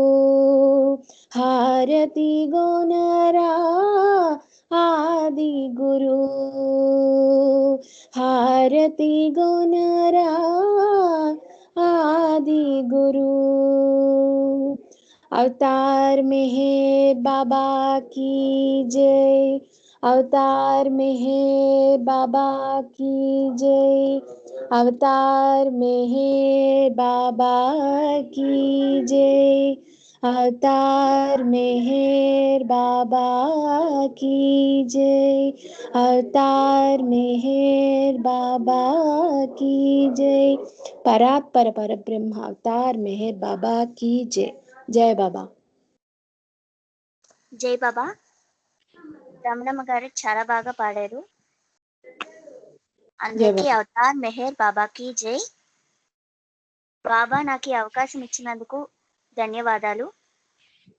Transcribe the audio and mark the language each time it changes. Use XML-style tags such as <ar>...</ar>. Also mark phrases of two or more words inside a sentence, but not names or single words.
<hi>हारती गोनरा आदि गुरु हारती गोनरा आदि गुरु अवतार मेहर बाबा की जय अवतार मेहर बाबा की जय अवतार मेहर बाबा की जय अवतार मेहर बाबा की जय अवतार मेहर बाबा की जय परात्पर परब्रह्म अवतार मेहर बाबा की जय जय बाबा</hi> <te>జై బాబా. రమణమ్మ గారు చాలా బాగా పాడారు. అందరికీ అవతార్ మెహర్ బాబాకి జై. బాబా నాకు ఈ అవకాశం ఇచ్చినందుకు ధన్యవాదాలు.</te>